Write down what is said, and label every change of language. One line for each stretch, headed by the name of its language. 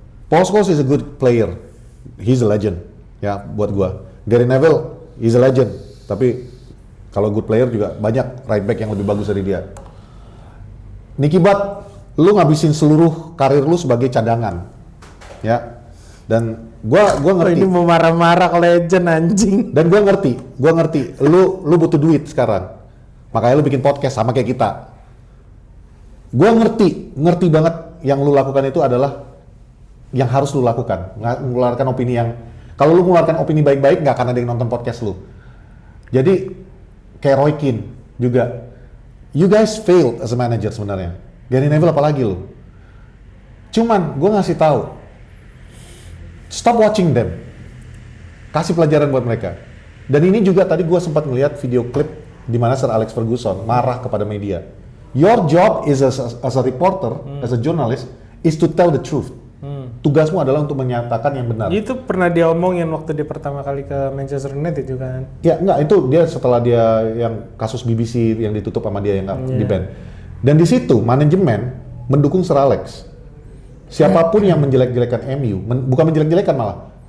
English: Paul Scholes is a good player. He's a legend.
Indonesian: Ya, buat gue.
English: Gary Neville, he's a legend.
Indonesian: Tapi kalau
English: good player
Indonesian: juga banyak right back yang lebih bagus dari dia. Nicky Butt, lu ngabisin seluruh karir lu sebagai cadangan. Ya. Dan gua ngerti. Ini mau marah-marah ke legend anjing. Dan gua ngerti. Lu butuh duit sekarang. Makanya lu bikin podcast sama kayak kita. Gua ngerti banget yang lu lakukan itu adalah yang harus lu lakukan. Mengeluarkan opini yang kalau lu mengeluarkan opini baik-baik nggak akan ada yang nonton podcast lu. Jadi kayak Roy Keane juga.
English: You guys failed as a manager
Indonesian: sebenarnya. Gary Neville apalagi lu. Cuman gua ngasih tahu.
English: Stop watching them.
Indonesian: Kasih pelajaran buat mereka. Dan ini juga tadi gue sempat ngeliat video klip di mana Sir Alex Ferguson marah kepada media.
English: Your job is as a reporter, as a journalist, is to tell the truth.
Indonesian: Tugasmu adalah untuk menyatakan yang benar. Itu pernah dia omongin waktu dia pertama kali ke Manchester United juga kan? Ya enggak, itu dia setelah dia yang kasus BBC yang ditutup sama dia yang nggak di-ban. Dan di situ manajemen mendukung Sir Alex. Siapapun yang menjelek-jelekan MU, bukan menjelek-jelekan malah,